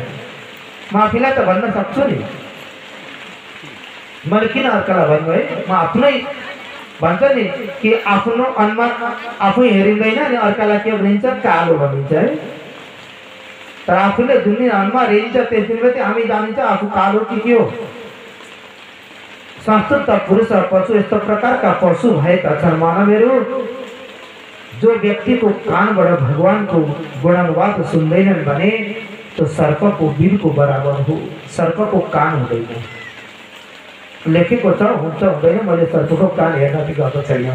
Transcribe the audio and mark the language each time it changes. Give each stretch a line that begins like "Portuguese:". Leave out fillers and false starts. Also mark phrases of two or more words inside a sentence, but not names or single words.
Nepali: म आफैलाई त भन्न सक्छु नि। मैले किन अर्कालाई भन्नु है? म आफ्नै भन्छ नि कि आफ्नो अनुमान आफै हेरिँदैन नि, अर्कालाई के भनिन्छ? कालो भनिन्छ है। तर आफूले जुन दिन अनुमान हेरिन्छ त्यस दिन मात्रै हामी जानिन्छ आफू कालो कि के हो। संस्कृत पुरुष और पशु यस्तो प्रकारका पशु भएका छन् मानवहरू जो व्यक्तिको कानबाट भगवानको गुणानुवाद सुन्दैनन् भने त्यो सर्पको बिलको बराबर हो। सर्पको कान हुँदैन, लेखेको छ हुन्छ हुँदैन। मैले सर्पको कान हेर्न चाहिँ गएको छैन।